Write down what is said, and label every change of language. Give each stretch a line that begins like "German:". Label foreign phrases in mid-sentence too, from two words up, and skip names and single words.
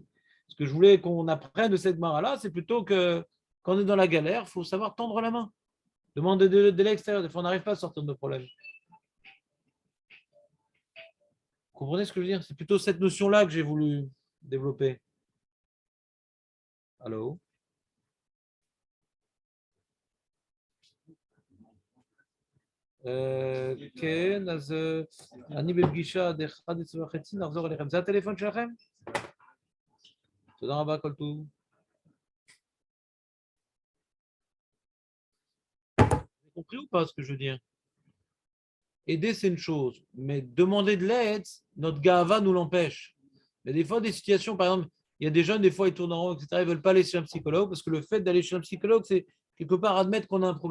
French: Ce que je voulais qu'on apprenne de cette mara-là, c'est plutôt que quand on est dans la galère, il faut savoir tendre la main. Demander de l'extérieur. Des fois, on n'arrive pas à sortir de nos problèmes. Vous comprenez ce que je veux dire? C'est plutôt cette notion-là que j'ai voulu développer. Allô?
Hebrew: כן, אז אני בפגישה עד 11:30, נחזור אליכם. זה הטלפון שלכם? תודה רבה, כל טוב.
French: Vous avez compris ou pas ce que je veux dire? Aider, c'est une chose, mais demander de l'aide, notre gava nous l'empêche. Mais des fois, des situations, par exemple, il y a des jeunes, des fois, ils tournent en rond, etc., ils ne veulent pas aller chez un psychologue parce que le fait d'aller chez un psychologue, c'est quelque part admettre qu'on a un problème.